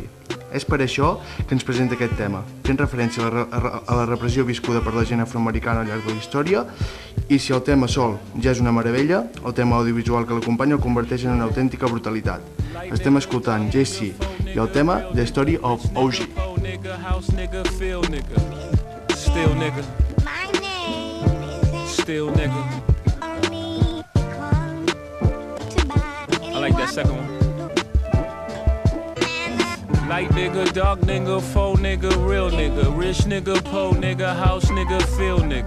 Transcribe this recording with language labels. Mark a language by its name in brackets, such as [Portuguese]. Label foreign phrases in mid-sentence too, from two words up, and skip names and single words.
[Catalan] És per això que ens presenta aquest tema, fent referència a la repressió viscuda per la gent afroamericana al llarg de la història, i si el tema sol ja és una meravella, el tema audiovisual que l'acompanya el converteix en una autèntica brutalitat. Estem escoltant Jay-Z i el tema The Story of OG. [English] Still nigga. I like that second one. Light nigga, dark nigga, faux nigga, real nigga, rich nigga, po nigga, house nigga, feel nigga.